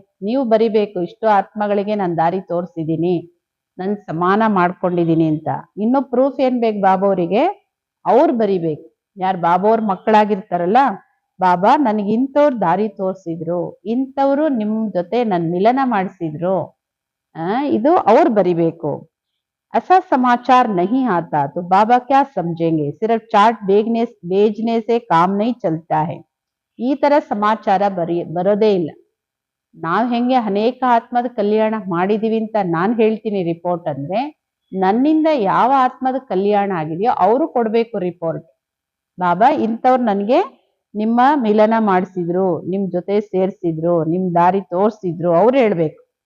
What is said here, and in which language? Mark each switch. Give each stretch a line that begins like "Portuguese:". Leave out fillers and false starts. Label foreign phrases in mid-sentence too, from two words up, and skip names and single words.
Kannada: ನೀವು ಬರಿಬೇಕು ಇಷ್ಟು ಆತ್ಮಗಳಿಗೆ ನಾನು ದಾರಿ ತೋರಿಸಿದೀನಿ, ನನ್ ಸಮಾನ ಮಾಡ್ಕೊಂಡಿದೀನಿ ಅಂತ. ಇನ್ನು ಪ್ರೂಫ್ ಏನ್ ಬೇಕು ಬಾಬೋರಿಗೆ? ಅವ್ರು ಬರಿಬೇಕು. ಯಾರು ಬಾಬೋರ್ ಮಕ್ಕಳಾಗಿರ್ತಾರಲ್ಲ, ಬಾಬಾ ನನಗೆ ಇಂಥವ್ರು ದಾರಿ ತೋರಿಸಿದ್ರು, ಇಂಥವ್ರು ನಿಮ್ ಜೊತೆ ನನ್ ಮಿಲನ ಮಾಡಿಸಿದ್ರು, ಇದು ಅವ್ರು ಬರಿಬೇಕು.
Hindi: ऐसा समाचार नहीं आता तो बाबा क्या समझेंगे, सिर्फ चार्ट भेजने से काम नहीं चलता है.
Kannada: ಈ ತರ ಸಮಾಚಾರ ಬರೋದೇ ಇಲ್ಲ. ನಾವ್ ಹೆಂಗೆ ಅನೇಕ ಆತ್ಮದ ಕಲ್ಯಾಣ ಮಾಡಿದೀವಿ ಅಂತ ನಾನ್ ಹೇಳ್ತೀನಿ ರಿಪೋರ್ಟ್ ಅಂದ್ರೆ, ನನ್ನಿಂದ ಯಾವ ಆತ್ಮದ ಕಲ್ಯಾಣ ಆಗಿದೆಯೋ ಅವರು ಕೊಡ್ಬೇಕು ರಿಪೋರ್ಟ್. ಬಾಬಾ ಇಂಥವ್ರು ನನ್ಗೆ ನಿಮ್ಮ ಮಿಲನ ಮಾಡಿಸಿದ್ರು, ನಿಮ್ ಜೊತೆ ಸೇರ್ಸಿದ್ರು, ನಿಮ್ ದಾರಿ ತೋರ್ಸಿದ್ರು, ಅವ್ರು ಹೇಳ್ಬೇಕು.